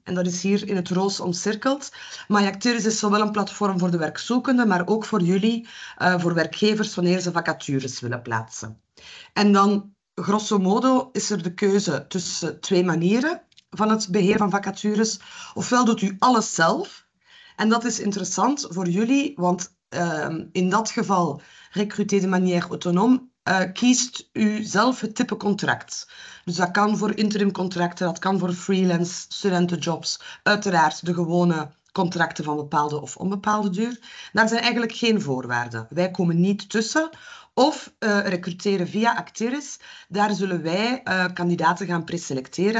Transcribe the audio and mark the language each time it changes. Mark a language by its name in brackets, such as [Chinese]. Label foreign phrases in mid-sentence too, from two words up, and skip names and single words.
[Dutch] En dat is hier in het roos omcirkeld. MyActiris is zowel een platform voor de werkzoekenden, maar ook voor jullie, voor werkgevers, wanneer ze vacatures willen plaatsen. En dan, grosso modo, is er de keuze tussen 2 manieren van het beheer van vacatures. Ofwel doet u alles zelf. En dat is interessant voor jullie, want in dat geval, [French] recruter de manière autonome, [Dutch] kiest u zelf het type contract. Dus dat kan voor interimcontracten, dat kan voor freelance, studentenjobs, uiteraard de gewone contracten van bepaalde of onbepaalde duur. Daar zijn eigenlijk geen voorwaarden. Wij komen niet tussen. Of recruteren via Actiris. Daar zullen wij kandidaten gaan preselecteren.